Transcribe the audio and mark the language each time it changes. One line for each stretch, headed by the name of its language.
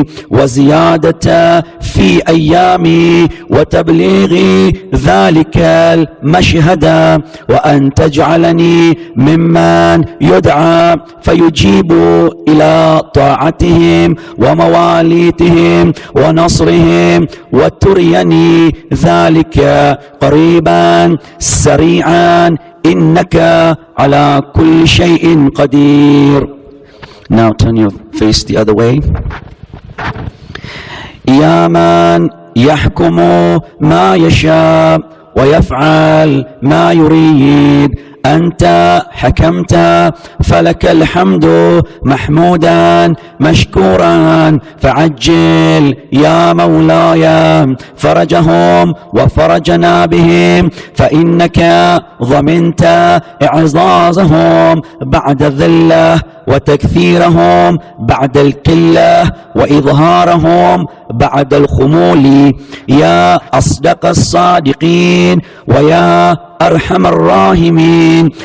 Arabic: وزيادة في أيامي وتبليغ ذلك المشهد، وأن تجعلني ممن يدعى فيجيب إلى طاعتهم ومواليتهم ونصرهم، وتريني ذلك قريبا سريعا إنك على كل شيء قدير.
English: Now turn your face the other way.
Arabic: يا من يحكم ما يشاء ويفعل ما يريد، أنت حكمت فلك الحمد محمودا مشكورا، فعجل يا مولاي فرجهم وفرجنا بهم، فإنك ضمنت إعزازهم بعد الذلة وتكثيرهم بعد القلة وإظهارهم بعد الخمول، يا أصدق الصادقين ويا أرحم الراحمين.